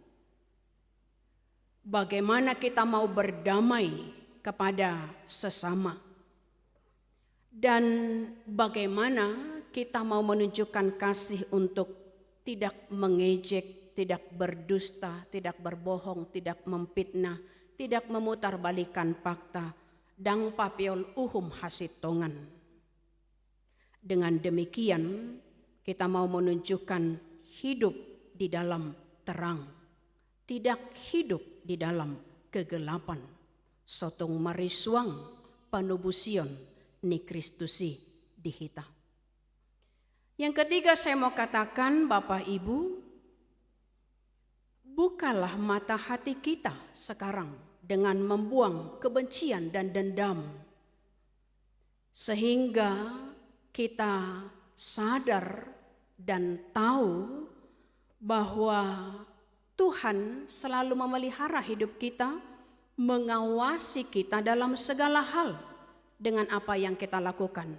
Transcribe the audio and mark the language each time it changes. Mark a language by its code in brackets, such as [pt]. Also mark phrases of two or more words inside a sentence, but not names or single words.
[id] Bagaimana kita mau berdamai kepada sesama. Dan bagaimana kita mau menunjukkan kasih untuk tidak mengejek, tidak berdusta, tidak berbohong, tidak memfitnah, tidak memutarbalikan fakta [bbc] dang papiol uhum hasitongan. [id] Dengan demikian, kita mau menunjukkan hidup di dalam terang, tidak hidup di dalam kegelapan. [bbc] Sotong marisuang panubusion ni Kristusi dihita. [id] Yang ketiga saya mau katakan, Bapak Ibu, bukalah mata hati kita sekarang dengan membuang kebencian dan dendam, sehingga kita sadar dan tahu bahwa Tuhan selalu memelihara hidup kita, mengawasi kita dalam segala hal dengan apa yang kita lakukan.